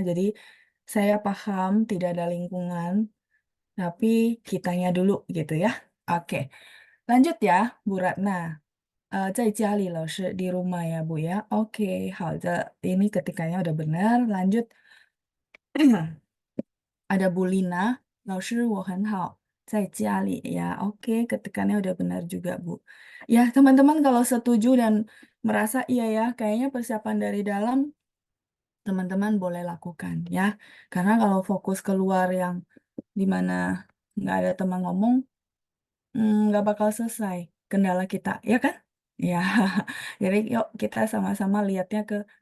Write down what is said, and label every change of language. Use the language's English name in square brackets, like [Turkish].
[Indonesian] Jadi saya paham tidak ada lingkungan, tapi kitanya dulu gitu ya. Oke, lanjut ya, Bu Ratna. [Chinese] 在家里老师 [Indonesian] di rumah ya Bu ya. Oke, [Chinese] 好的. [Indonesian] Ini ketikanya udah benar. Lanjut. Ada Bu Lina. [Chinese] 老师我很好在家里 ya. [Indonesian] Oke, ketikannya udah benar juga Bu. Ya, teman-teman kalau setuju dan merasa iya ya, kayaknya persiapan dari dalam teman-teman boleh lakukan ya. Karena kalau fokus keluar yang dimana nggak ada teman ngomong, nggak bakal selesai kendala kita, ya kan? Ya, jadi yuk kita sama-sama lihatnya ke